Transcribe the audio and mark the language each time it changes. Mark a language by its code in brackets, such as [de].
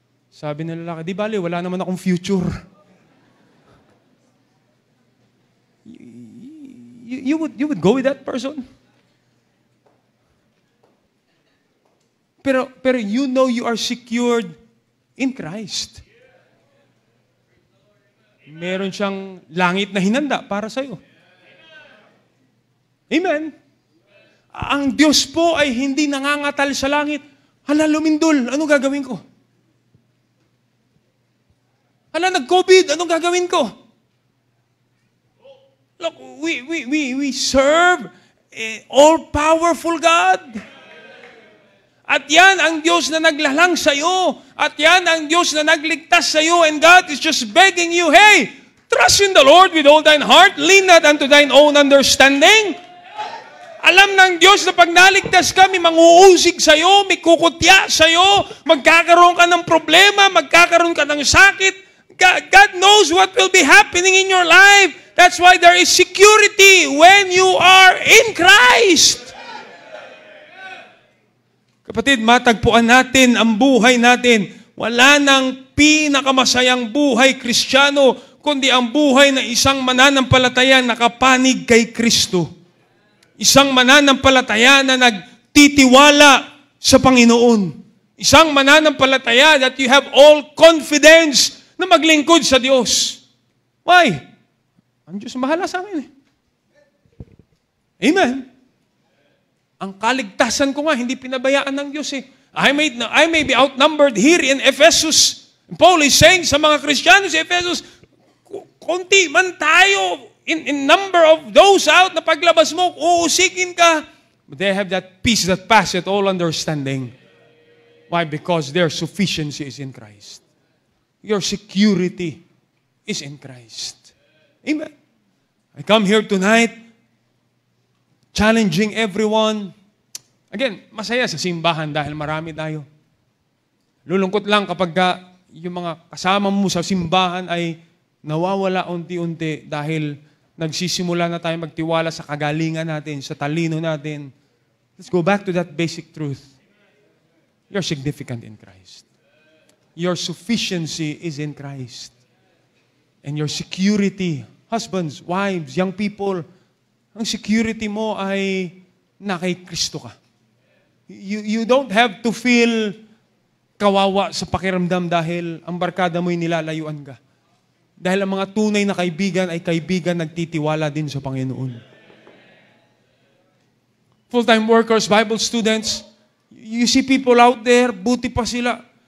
[tl] Sabi ng lalaki, di bali, wala naman akong future. [en] You would go with that person? Pero you know you are secured in Christ. [tl] Meron siyang langit na hinanda para sa'yo. Amen? Ang Diyos po ay hindi nangangatal sa langit. Hala, lumindol, ano gagawin ko? Hala, nag-COVID, ano gagawin ko? [en] Look, we serve all-powerful God. [tl] At yan ang Diyos na naglalang sa iyo. At yan ang Diyos na nagligtas sa iyo. [en] And God is just begging you, hey, trust in the Lord with all thine heart. Lean not unto thine own understanding. [tl] Alam ng Diyos na pag naligtas ka, may manguusig sa iyo, may kukutya sa iyo, magkakaroon ka ng problema, magkakaroon ka ng sakit. [en] God knows what will be happening in your life. That's why there is security when you are in Christ. [tl] Kapatid, matagpuan natin ang buhay natin. Wala nang pinakamasayang buhay Kristiyano, kundi ang buhay ng isang mananampalataya nakapanig kay Kristo. Isang mananampalataya na nagtitiwala sa Panginoon. Isang mananampalataya [en] that you have all confidence [tl] na maglingkod sa Diyos. [en] Why? [tl] Ang Diyos bahala sa amin. Amen. Ang kaligtasan ko nga, hindi pinabayaan ng Diyos eh. [en] I may be outnumbered here in Ephesus. Paul is saying [tl] sa mga Kristiyano sa Ephesus, konti man tayo [en] in number of those out [tl] na paglabas mo, uusikin ka. [en] But they have that peace that passeth all understanding. Why? Because their sufficiency is in Christ. Your security is in Christ. Amen. I come here tonight challenging everyone. [tl] Again, masaya sa simbahan dahil marami tayo. Lulungkot lang kapag yung mga kasama mo sa simbahan ay nawawala unti-unti dahil nagsisimula na tayo magtiwala sa kagalingan natin, sa talino natin. [en] Let's go back to that basic truth. You're significant in Christ. Your sufficiency is in Christ. And your security, husbands, wives, young people, [tl] ang security mo ay na kay Kristo ka. [en] You don't have to feel [tl] kawawa sa pakiramdam dahil ang barkada mo'y nilalayuan ka. Dahil ang mga tunay na kaibigan ay kaibigan nagtitiwala din sa Panginoon. [en] Full-time workers, Bible students, you see people out there, [tl] buti pa sila.